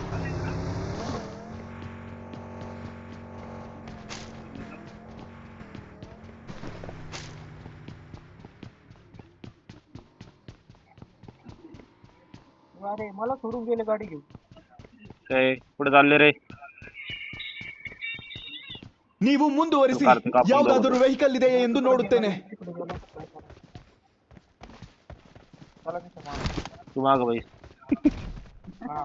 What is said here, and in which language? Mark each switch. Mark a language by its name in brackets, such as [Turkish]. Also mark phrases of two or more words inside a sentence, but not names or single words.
[Marathi] अरे मला सोडून गेले गाडी घेऊन काय पुढे चालले रे. [Kannada] ನೀವು ಮುಂದುವರಿಸಿ. ಯಾವುದಾದರೂ ವೆಹಿಕಲ್ ಇದೆಯೇ ಎಂದು ನೋಡುತ್ತೇನೆ. [Marathi] तू माग बाई. हा